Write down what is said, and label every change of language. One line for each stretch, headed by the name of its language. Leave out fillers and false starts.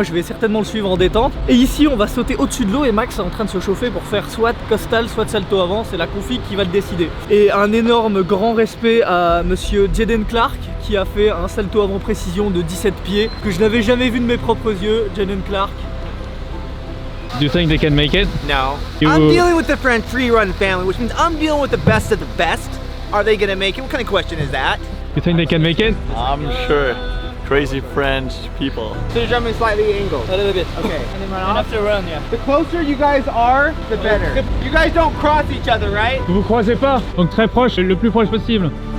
French: Moi je vais certainement le suivre en détente. Et ici on va sauter au-dessus de l'eau et Max est en train de se chauffer pour faire soit costal soit salto avant. C'est la config qui va le décider. Et un énorme grand respect à monsieur Jaden Clark qui a fait un salto avant précision de 17 pieds que je n'avais jamais vu de mes propres yeux. Jaden Clark.
English: Do you think they can make it? No. You- I'm dealing with the French Free Run family, which means I'm dealing with the best of the best. Are they gonna make it? What kind of question is that? You think they can make it? I'm sure. Crazy French people. So you're jumping slightly angled. A little bit. Okay. And then run And off. after run, yeah. The closer you guys are, the better. You guys don't cross each other, right?
French: Vous vous croisez pas, donc très proche, le plus proche possible.